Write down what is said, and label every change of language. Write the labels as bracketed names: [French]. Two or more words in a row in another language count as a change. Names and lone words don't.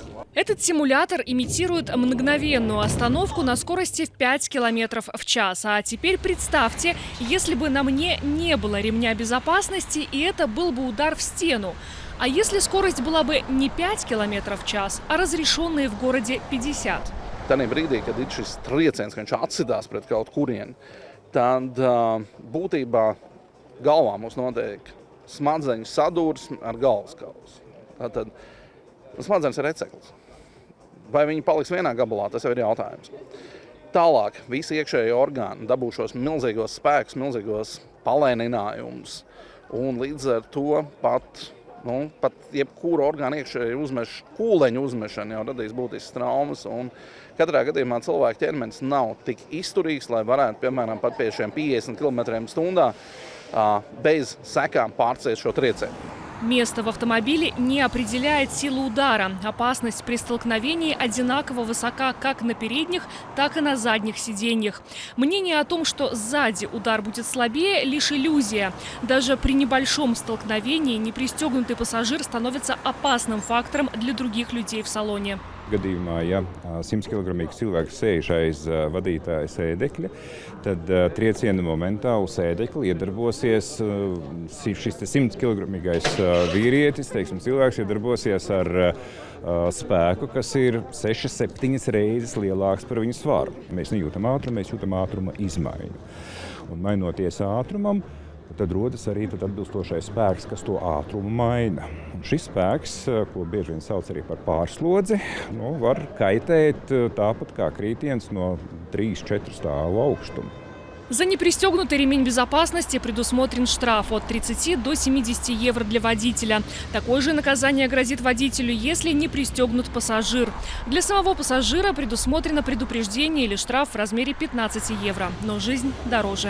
[Russian] Этот симулятор имитирует мгновенную остановку на скорости в 5 км в час. А теперь представьте, если бы на мне не было ремня безопасности, и это был бы удар в стену. А если скорость была бы не 5 км в час, а разрешенные в городе 50? [Latvian] Tanī brīdī, kad ir šis trieciens, ka viņš atsidās pret kaut kurienu, tad būtībā galvā mums notiek smadzeņu sadursme ar galvaskausu. Tātad smadzenes ir receklis. Vai viņi paliks vienā gabalā, tas jau ir jautājums. Tālāk visi iekšējie orgāni dabū šos milzīgos spēkus, milzīgos palēninājumus, un līdz ar to pat jebkuru orgānu iekšēju kūleņu uzmešana jau radīs būtiskas traumas. Un katrā gadījumā cilvēka ķermenis nav tik izturīgs, lai varētu, piemēram, pat pie šiem 50 km/h без sekām pārciest šo triecienu. [Russian] Место в автомобиле не определяет силу удара. Опасность при столкновении одинаково высока как на передних, так и на задних сиденьях. Мнение о том, что сзади удар будет слабее, лишь иллюзия. Даже при небольшом столкновении непристегнутый пассажир становится опасным фактором для других людей в салоне. [Latvian] Gadījumā, ja 100-kilogramīgs cilvēks sēž aiz vadītāja sēdekļa, tad trieciena momentā uz sēdekļa iedarbosies šis 100-kilogramīgais vīrietis, cilvēks iedarbosies ar spēku, kas ir 6-7 reizes lielāks par viņu svaru. Mēs nejūtam ātrumu, mēs jūtam ātruma izmaiņu. Un mainoties ātrumam, tad rodas arī atbilstošais spēks, kas to ātrumu maina. Un šis spēks, ko bieži vien sauc arī par pārslodzi, var kaitēt tāpat kā krītiens no 3-4 stāvu augstuma. [Russian] За непристегнутый ремень безопасности предусмотрен штраф от 30 до 70 евро для водителя. Такое же наказание грозит водителю, если не пристегнут пассажир. Для самого пассажира предусмотрено предупреждение или штраф в размере 15 евро. Но жизнь дороже.